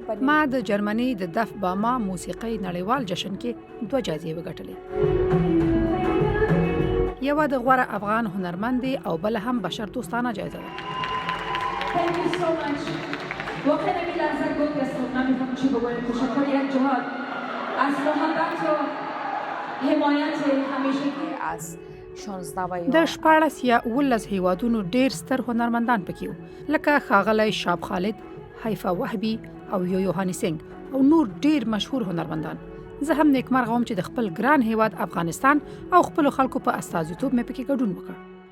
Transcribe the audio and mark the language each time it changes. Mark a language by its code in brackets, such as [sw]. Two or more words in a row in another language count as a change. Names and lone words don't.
[ps] ما د جرمني د دف باما موسیقۍ نړیوال جشن کې 2 جایزې وګټلې. یوه د غوره افغان هنرمند او بل هم بشر دوستانه جایزه ده. [en] Thank you so much. [fa] واقعا این لحظه گفت است نمی‌فهم چی بگویم. تشکر یک جهات از محبت و حمایت همیشگی از 16 [ps] د 14 یا 19 هیوادونو ډیر ستر هنرمندان پکې وو، لکه ښاغلی شاب خالد، حیفا وهبي او یو هاني سنگ او نور ډیر مشهور هنرمندان. زه هم نیکمرغه وم چې د خپل ګران هیواد افغانستان او خپل خلکو په استازیتوب مې پکې ګډون وکړ.